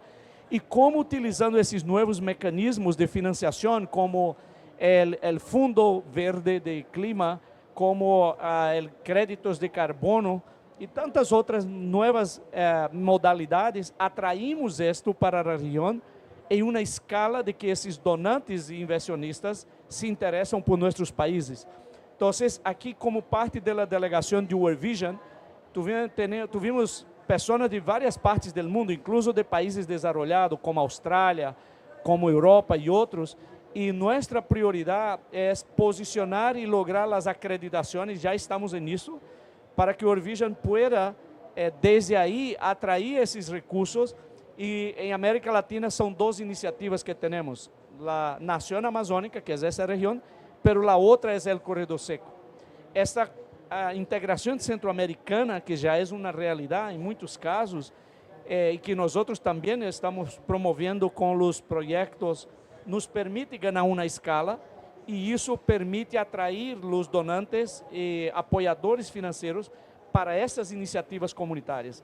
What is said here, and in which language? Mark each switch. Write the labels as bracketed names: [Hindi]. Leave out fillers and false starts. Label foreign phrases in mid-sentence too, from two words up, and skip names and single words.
[Spanish] Y cómo utilizando esos nuevos mecanismos de financiación, como el Fondo Verde de Clima, como el créditos de carbono y tantas otras nuevas modalidades, atraímos esto para la región en una escala de que [Portuguese] esses donantes e inversionistas se interessam por nossos países. Então, aqui, como parte da delegação de World Vision, tuvimos pessoas de várias partes do mundo, incluso de países desenvolvidos, como Austrália, como Europa e outros, e nossa prioridade é posicionar e lograr as acreditações, já estamos nisso, para que World Vision pueda, desde aí, atrair esses recursos. E em América Latina são 2 iniciativas que temos, a Nação Amazônica, que é essa região, [Spanish] pero la [Portuguese] outra é o Corredor Seco. Esta integração centro-americana, que já é uma realidade em muitos casos, e que nós também estamos promovendo com os projetos, nos permite ganhar uma escala, e isso permite atrair os donantes e apoiadores financeiros para essas iniciativas comunitárias.